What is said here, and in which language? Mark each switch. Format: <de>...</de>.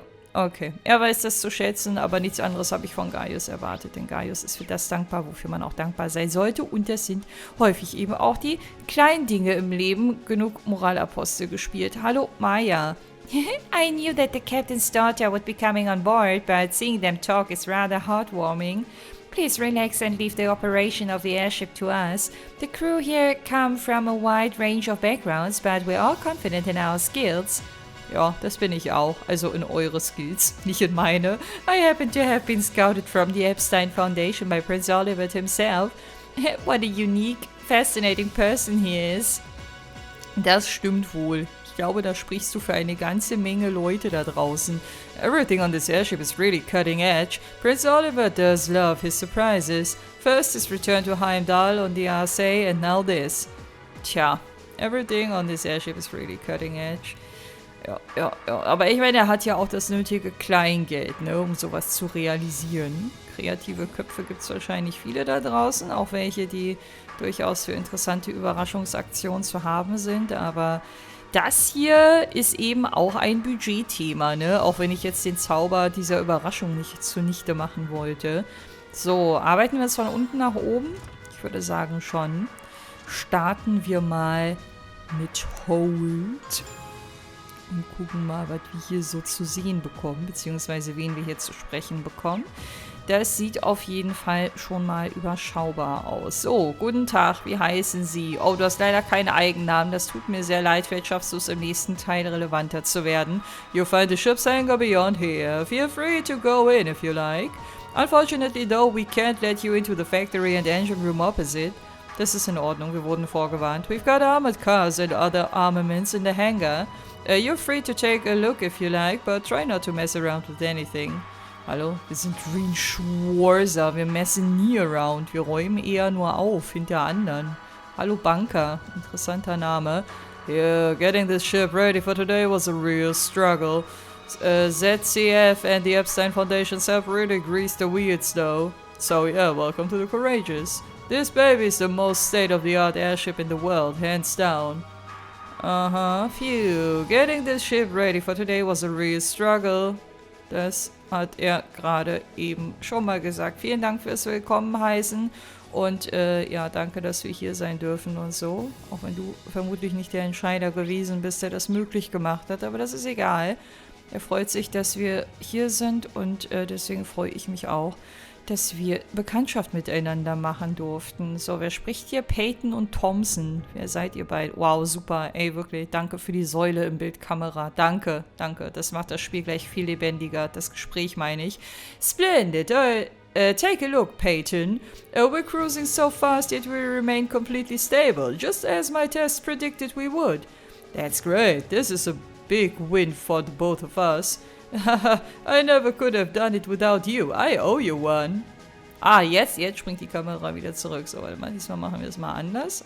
<de>Okay, er weiß das zu schätzen, aber nichts anderes habe ich von Gaius erwartet, denn Gaius ist für das dankbar, wofür man auch dankbar sein sollte und das sind häufig eben auch die kleinen Dinge im Leben. Genug Moralapostel gespielt. Hallo, Maya.</de> <en>I knew that the captain's daughter would be coming on board, but seeing them talk is rather heartwarming. Please relax and leave the operation of the airship to us. The crew here come from a wide range of backgrounds, but we're all confident in our skills.</en> <de>Ja, das bin ich auch. Also in eure Skills, nicht in meine.</de> <en>I happen to have been scouted from the Epstein Foundation by Prince Oliver himself. What a unique, fascinating person he is.</en> <de>Das stimmt wohl. Ich glaube, da sprichst du für eine ganze Menge Leute da draußen.</de> <en>Everything on this airship is really cutting edge. Prince Oliver does love his surprises. First his return to Heimdall on the RSA and now this. Tja. Everything on this airship is really cutting edge.</en> <de>Ja. Aber ich meine, er hat ja auch das nötige Kleingeld, ne, um sowas zu realisieren. Kreative Köpfe gibt es wahrscheinlich viele da draußen, auch welche, die durchaus für interessante Überraschungsaktionen zu haben sind, aber das hier ist eben auch ein Budgetthema, ne? Auch wenn ich jetzt den Zauber dieser Überraschung nicht zunichte machen wollte. So, arbeiten wir jetzt von unten nach oben? Ich würde sagen schon. Starten wir mal mit Hold. Und gucken mal, was wir hier so zu sehen bekommen, beziehungsweise wen wir hier zu sprechen bekommen. Das sieht auf jeden Fall schon mal überschaubar aus. So, guten Tag, wie heißen Sie? Oh, du hast leider keinen Eigennamen, das tut mir sehr leid. Vielleicht schaffst du es im nächsten Teil relevanter zu werden.</de> <en>You'll find the ship's hangar beyond here. Feel free to go in if you like. Unfortunately though, we can't let you into the factory and engine room opposite.</en> <de>Das ist in Ordnung, wir wurden vorgewarnt.</de> <en>We've got armored cars and other armaments in the hangar. You're free to take a look if you like, but try not to mess around with anything.</en> <de>Hallo, wir sind Reinschwarzer, wir messen nie around, wir räumen eher nur auf hinter anderen. Hallo Banker, interessanter Name.</de> <en>Yeah, getting this ship ready for today was a real struggle. ZCF and the Epstein Foundations have really greased the wheels though. So yeah, welcome to the Courageous. This baby is the most state-of-the-art airship in the world, hands down. Phew. Getting this ship ready for today was a real struggle.</en> <de>Das hat er gerade eben schon mal gesagt. Vielen Dank fürs Willkommen heißen. Und ja, danke, dass wir hier sein dürfen und so. Auch wenn du vermutlich nicht der Entscheider gewesen bist, der das möglich gemacht hat. Aber das ist egal. Er freut sich, dass wir hier sind. Und deswegen freue ich mich auch, dass wir Bekanntschaft miteinander machen durften. So, wer spricht hier? Peyton und Thompson. Wer seid ihr beide? Wow, super. Ey, wirklich, danke für die Säule im Bildkamera. Danke. Das macht das Spiel gleich viel lebendiger. Das Gespräch meine ich.</de> <en>Splendid. Take a look, Peyton. We're cruising so fast yet we remain completely stable, just as my tests predicted we would. That's great. This is a big win for the both of us. I never could have done it without you. I owe you one.</en> <de>Ah, jetzt springt die Kamera wieder zurück. So, warte mal, diesmal machen wir es mal anders.</de>